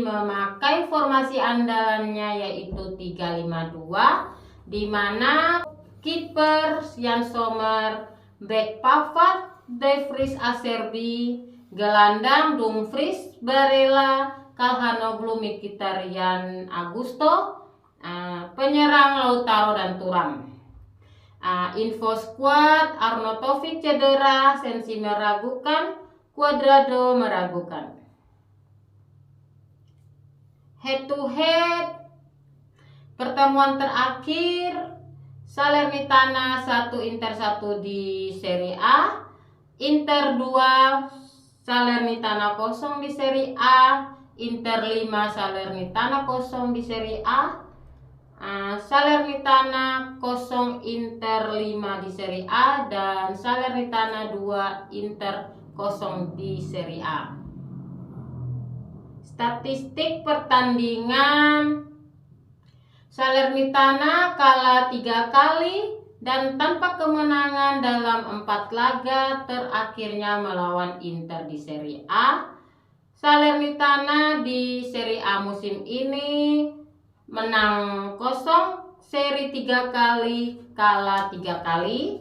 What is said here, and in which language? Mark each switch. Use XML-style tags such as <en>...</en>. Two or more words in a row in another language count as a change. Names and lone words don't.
<id>memakai formasi andalannya yaitu 3-5-2, di mana kiper Jan Sommer, bek Pavard, De Vries Acerbi, gelandang Dumfries, Barella, Calhanoglu, Mkhitaryan, Augusto, penyerang Lautaro dan Thuram.</id> <en>Info squad:</en> <id>Arnautovic cedera, Sensi meragukan, Cuadrado meragukan.</id> <en>Head to head</en> <id>pertemuan terakhir Salernitana 1 Inter 1 di Serie A, Inter 2 Salernitana 0 di Serie A, Inter 5 Salernitana 0 di Serie A, Salernitana 0 Inter 5 di Serie A, dan Salernitana 2 Inter 0 di Serie A. Statistik pertandingan: Salernitana kalah 3 kali dan tanpa kemenangan dalam 4 laga terakhirnya melawan Inter di Serie A. Salernitana di Serie A musim ini menang 0, seri 3 kali, kalah 3 kali.</id>